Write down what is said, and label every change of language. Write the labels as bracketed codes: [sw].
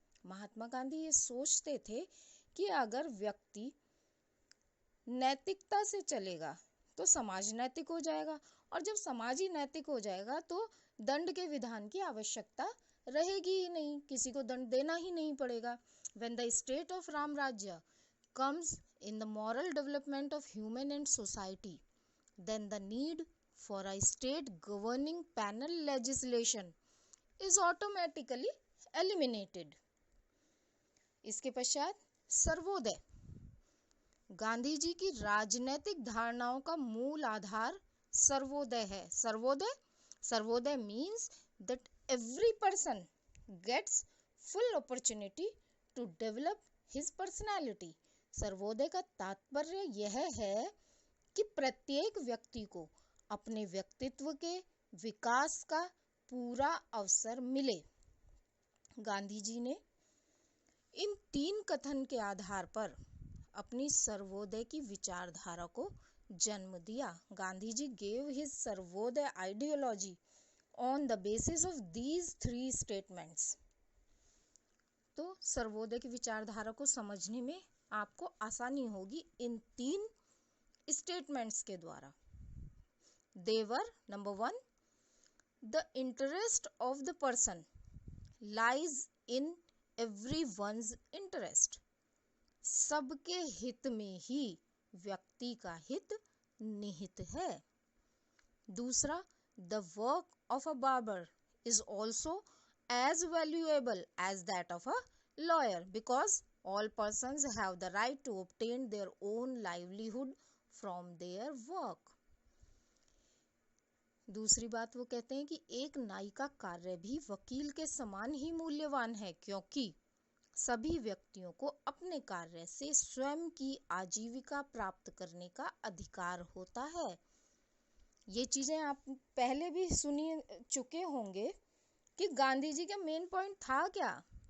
[hi] महात्मा गांधी ये सोचते थे कि अगर व्यक्ति नैतिकता से चलेगा तो समाज नैतिक हो जाएगा, और जब समाज ही नैतिक हो जाएगा तो दंड के विधान की आवश्यकता रहेगी ही नहीं, किसी को दंड देना ही नहीं पड़ेगा। [en] When the state of Ram Rajya comes in the moral development of human and society, then the need for a state governing penal legislation is automatically eliminated. [hi] इसके पश्चात सर्वोदय। गांधी जी की राजनैतिक धारणाओं का मूल आधार सर्वोदय है। [en] Sarvodaya means that every person gets full opportunity to develop his personality. [hi] Sarvodaya का तात्पर्य यह है कि प्रत्येक व्यक्ति को अपने व्यक्तित्व के विकास का पूरा अवसर मिले। गांधी जी ने इन 3 कथन के आधार पर अपनी सर्वोदय की विचारधारा को जन्म दिया। [en] Gandhi ji gave his Sarvodaya ideology on the basis of these 3 statements. [hi] तो सर्वोदय की विचारधारा को समझने में आपको आसानी होगी इन 3 स्टेटमेंट्स के द्वारा। [en] They were, number 1, the interest of the person lies in everyone's interest. [hi] सबके हित में ही व्यक्ति का हित निहित है। दूसरा, [en] the work of a barber is also as valuable as that of a lawyer because All persons have the right to obtain their own livelihood from their work. [hi] दूसरी बात वो कहते हैं कि एक न्यायी का कार्य भी वकील के समान ही मूल्यवान है, क्योंकि सभी व्यक्तियों को अपने कार्य से स्वयं की आजीविका प्राप्त करने का अधिकार होता है। ये चीजें आप पहले भी सुनी चुके होंगे कि गांधी जी का मेन पॉइंट था क्या।